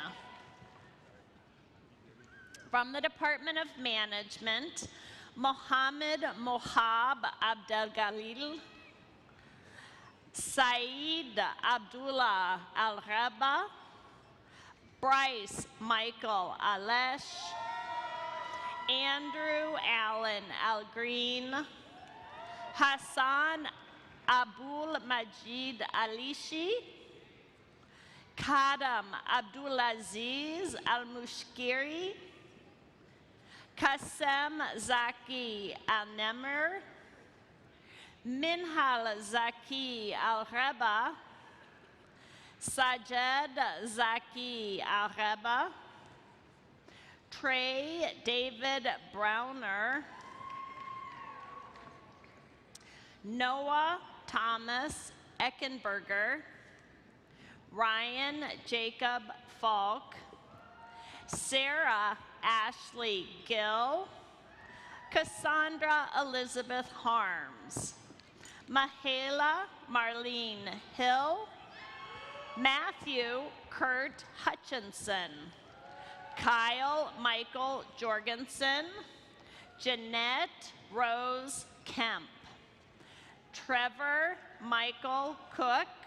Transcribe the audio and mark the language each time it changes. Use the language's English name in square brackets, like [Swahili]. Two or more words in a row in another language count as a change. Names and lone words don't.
[English] From the Department of Management, Mohammed Mohab Abdelgalil, Saeed Abdullah Al-Raba, Bryce Michael Alesh, Andrew Allen Al-Green, Hassan Abul Majid Alishi, Kadam Abdulaziz Al-Mushkiri, Qasem Zaki Al-Nemr, Minhal Zaki Al-Reba, Sajed Zaki Al-Reba, Trey David Browner, Noah Thomas Eckenberger, Ryan Jacob Falk, Sarah Ashley Gill, Cassandra Elizabeth Harms, Mahela Marlene Hill, Matthew Kurt Hutchinson, Kyle Michael Jorgensen, Jeanette Rose Kemp, Trevor Michael Cook,